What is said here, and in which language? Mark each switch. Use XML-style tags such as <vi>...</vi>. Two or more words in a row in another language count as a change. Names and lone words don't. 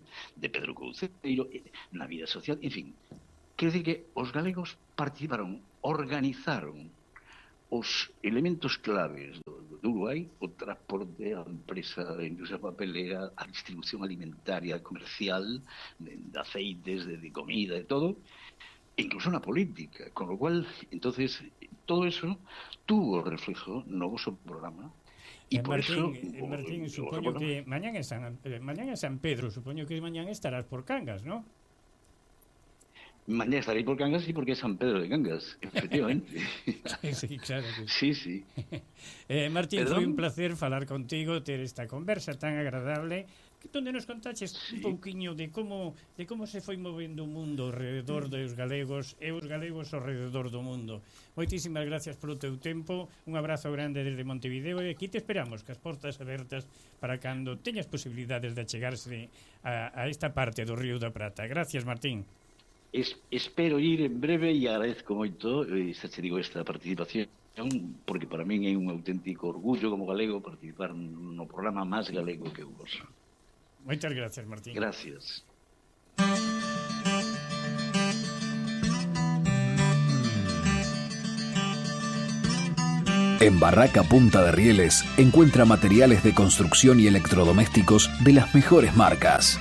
<gl>De Pedro Couceiro, na vida social, en fin. Quero dicir que os galegos participaron, organizaron os elementos claves do Uruguai, o transporte, a empresa da industria papelera, a distribución alimentaria, comercial, de aceites, de comida, de todo, e incluso na política,</gl> <es>con lo cual, entonces, todo eso tuvo reflejo</es> <gl>no voso programa. E por Martín, eso, Martín, supoño que mañán é San Pedro, supoño que mañán estarás por Cangas, ¿no?</gl> <es>Mañana estaré por Cangas y porque es San Pedro de Cangas, efectivamente. Sí, claro que sí. Sí.</es> <gl>Martín,</gl> <es>¿Perdón?</es> <gl>foi un placer falar contigo, ter esta conversa tan agradable, donde nos contaches un pouquiño de como se foi movendo o mundo alrededor dos galegos e os galegos alrededor do mundo. Moitísimas gracias polo teu tempo, un abrazo grande desde Montevideo e aquí te esperamos, que as portas abertas para cando teñas posibilidades de achegarse a esta parte do Río da Prata. Gracias, Martín. Espero ir en breve e agradezco moito esta participación, porque para min é un auténtico orgullo como galego participar no programa máis galego que eu gozo. Moitas gracias, Martín. Gracias.</gl> <es>En Barraca Punta de Rieles encuentra materiales de construcción y electrodomésticos de las mejores marcas.</es>